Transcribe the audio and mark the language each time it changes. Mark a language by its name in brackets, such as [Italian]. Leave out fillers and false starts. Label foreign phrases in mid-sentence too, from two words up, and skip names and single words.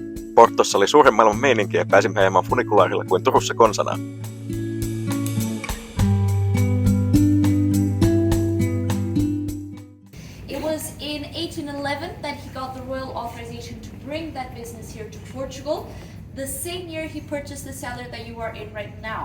[Finnish] Portossa oli suuren maailman meininki ja pääsimme ajamaan funikulaarilla kuin Turussa konsanaan. [English] It was in 1811 that he got the royal authorization to bring that business here to Portugal. The same year he purchased the cellar that you are in right now.